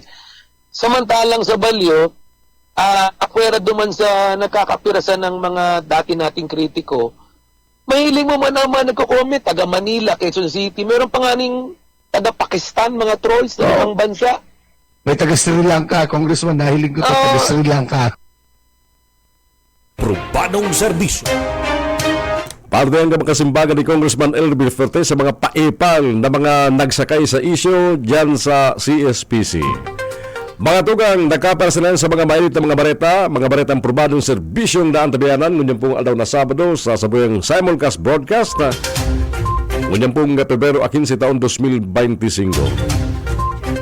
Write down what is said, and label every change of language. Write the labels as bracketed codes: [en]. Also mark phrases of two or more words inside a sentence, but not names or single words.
[bik] Samantalang sa Balyo, akwera duman sa nakakapirasan ng mga dati nating kritiko, mahiling mo man naman nagko-comment, taga Manila, Quezon City, meron pa nga ning taga Pakistan, mga trolls na ibang bansa. [tl] May taga Sri Lanka, [bik] Congressman, nahiling ko taga Sri Lanka. Probadong serbisyo. Parte ang kasimbagan ni Congressman El Villafuerte sa mga paepal na mga nagsakay sa isyo dyan sa CSPC. Mga tugang nagkapersonan sa mga mainit na mga baretang probadong serbisyong daan tabianan, ngunyan pong aldaw na Sabado sa sabuyang [en] simulcast broadcast [bik] na ngunyan pong Pebrero 15 taon 2025.